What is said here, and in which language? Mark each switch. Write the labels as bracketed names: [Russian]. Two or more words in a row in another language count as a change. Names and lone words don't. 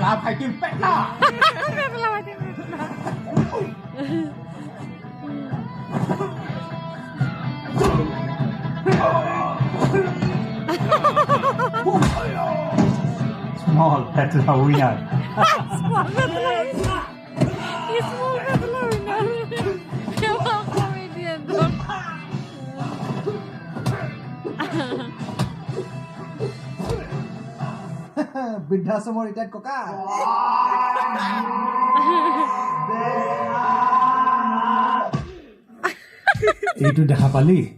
[Assamese] ফাইটিং পেটলা পেটলা ফাইটিং স্মল পেটলা উইনার Small পেটলা উইনার কেমন কমেডিয়ান তো বৃদ্ধাশ্ৰমৰ ৰিটায়াৰ্ড ককা এইটো দেখা পালি